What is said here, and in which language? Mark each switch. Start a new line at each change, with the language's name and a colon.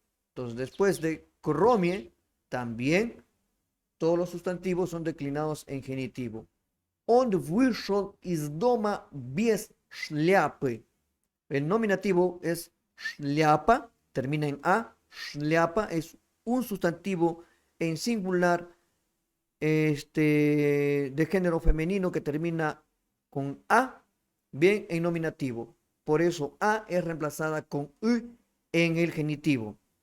Spanish: Entonces, después de cromie, también todos los sustantivos son declinados en genitivo.
Russian: Он вышел из дома без шляпы.
Spanish: El nominativo es шляпа, termina en a. Шляпа es un sustantivo en singular de género femenino que termina con a, bien en nominativo. Por eso a es reemplazada con u en el genitivo.